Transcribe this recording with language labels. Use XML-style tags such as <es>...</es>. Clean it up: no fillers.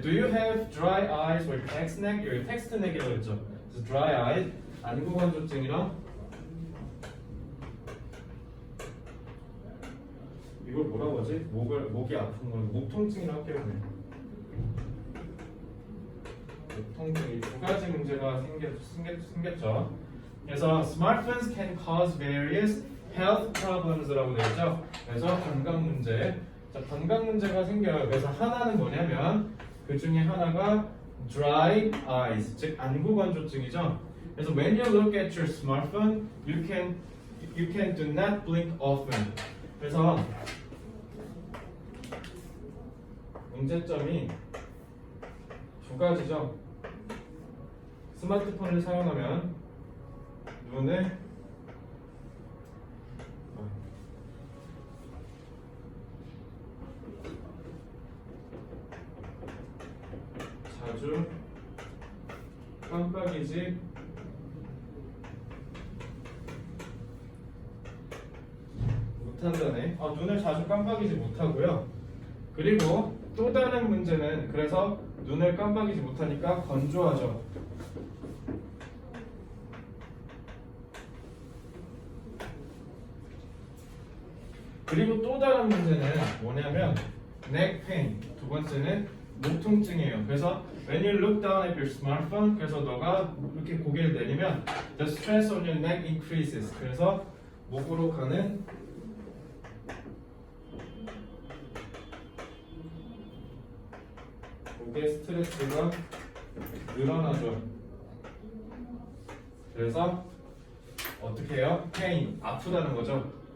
<en>Do you have dry eyes or text neck?</en> <ko>여기 텍스트 넥이라고 했죠. 그래서 dry eye, 안구건조증이랑 이걸 뭐라고 하지? 목이 아픈 거는 목 통증이라고 할게요. 목 통증 이 두 가지 문제가 생겼죠.</ko> <en>그래서 smartphones can cause various health problems라고</en> <ko>되어 있죠. 그래서 건강 문제. 자, 건강 문제가 생겨요. 그래서 하나는 뭐냐면 그 중에 하나가 dry eyes, 즉 안구 건조증이죠. 그래서</ko> <en>when you look at your smartphone, you can do not blink often.</en> <ko>그래서 문제점이 두 가지죠. 스마트폰을 사용하면 눈에 자주 깜빡이지 못한다네. 눈을 자주 깜빡이지 못하고요. 그리고 또 다른 문제는 그래서 눈을 깜빡이지 못하니까 건조하죠. 그리고 또 다른 문제는 뭐냐면</ko> <en>neck pain.</en> <ko>두 번째는 목 통증이에요.</ko> <en>그래서 when you look down at your smartphone,</en> <ko>그래서 너가 이렇게 고개를 내리면</ko> <en>the stress on your neck increases.</en> <ko>그래서 목으로 가는 목의 스트레스가 늘어나죠. 그래서 어떻게 해요? pain, 아프다는 거죠.</ko>